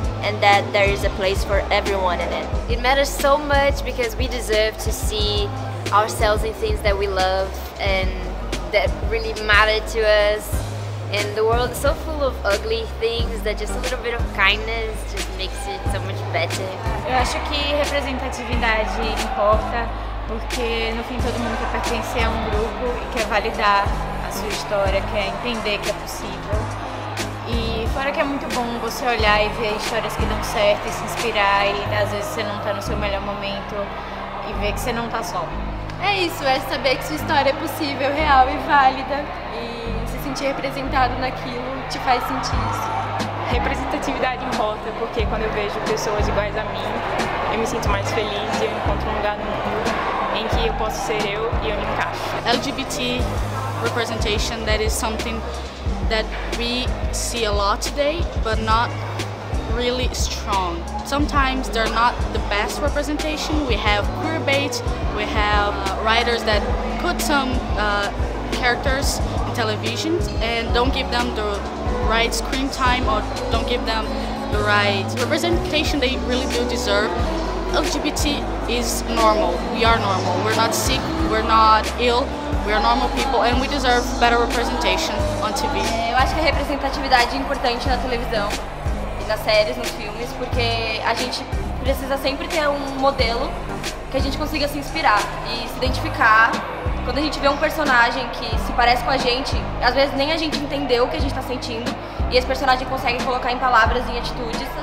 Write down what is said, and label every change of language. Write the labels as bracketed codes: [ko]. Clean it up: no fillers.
[en] and that there is a place for everyone in it. It matters so much because we deserve to see ourselves in things that we love and that really matter to us. And the world is so full of ugly things that just a little bit of kindness just makes it so much better. [pt] Eu acho que representatividade importa, porque no fim todo mundo quer pertencer a um grupo e quer validar a sua história, quer entender que é possível. E fora que é muito bom você olhar e ver histórias que dão certo e se inspirar, e às vezes você não tá no seu melhor momento e ver que você não tá só. É isso, é saber que sua história é possível, real e válida, e se sentir representado naquilo te faz sentir isso. Representatividade importa, porque quando eu vejo pessoas iguais a mim, eu me sinto mais feliz e eu encontro um lugar no mundo em que eu posso ser eu e eu me encaixo. [en] LGBT representation, that is something that we see a lot today, but not really strong. Sometimes they're not the best representation. We have queerbait, we have writers that put some characters in television and don't give them the right screen time or don't give them the right representation they really do deserve. LGBT is normal. We are normal. We're not sick, we're not ill, we are normal people and we deserve better representation on TV. [pt] Eu acho que a representatividade é importante na televisão e nas séries, nos filmes, porque a gente precisa sempre ter um modelo que a gente consiga se inspirar e se identificar. Quando a gente vê um personagem que se parece com a gente, às vezes nem a gente entendeu o que a gente está sentindo e esse personagem consegue colocar em palavras e em atitudes.